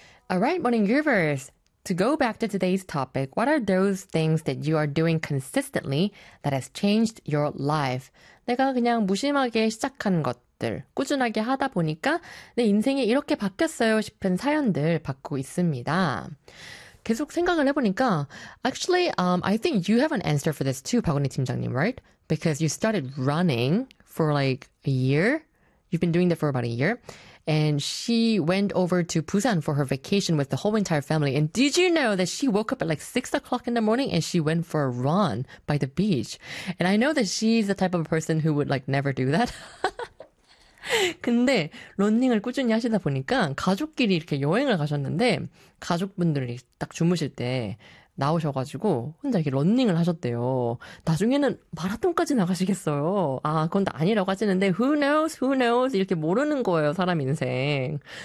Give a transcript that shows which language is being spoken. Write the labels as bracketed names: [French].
[English] All right, morning groovers. To go back to today's topic, what are those things that you are doing consistently that has changed your life? [Korean] 내가 그냥 무심하게 시작한 것들, 꾸준하게 하다 보니까 내 인생이 이렇게 바뀌었어요 싶은 사연들 받고 있습니다. 계속 생각을 해보니까, [English] actually, I think you have an answer for this too, 박원희 팀장님, right? Because you started running for like a year. You've been doing that for about a year. And she went over to Busan for her vacation with the whole entire family. And did you know that she woke up at like 6 o'clock in the morning and she went for a run by the beach? And I know that she's the type of person who would like never do that. [Korean] 근데 러닝을 꾸준히 하시다 보니까 가족끼리 이렇게 여행을 가셨는데 가족분들이 딱 주무실 때 나오셔가지고 혼자 이렇게 러닝을 하셨대요. 나중에는 마라톤까지 나가시겠어요. 아, 그건 다 아니라고 하시는데 [English] who knows, who knows [Korean] 이렇게 모르는 거예요, 사람 인생.